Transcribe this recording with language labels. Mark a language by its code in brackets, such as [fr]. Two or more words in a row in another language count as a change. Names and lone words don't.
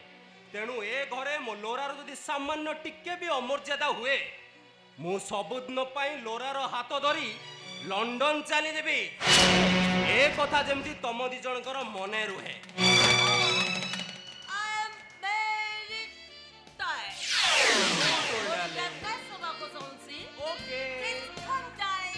[or] ତେଣୁ ଏ ଘରେ ମୋ ଲୋରାର ଯଦି ସାମାନ୍ୟ ଟିକେ ବି ଅମର୍ଯ୍ୟାଦା ହୁଏ, ମୁଁ ସବୁଦିନ ପାଇଁ ଲୋରାର ହାତ ଧରି ଲଣ୍ଡନ ଚାଲିଯିବି। ଏ କଥା ଯେମିତି ତମ ଦି ଜଣଙ୍କର ମନେ ରୁହେ। [en] I am very tired. [fr] On va causer. [en] Okay, Please come, darling.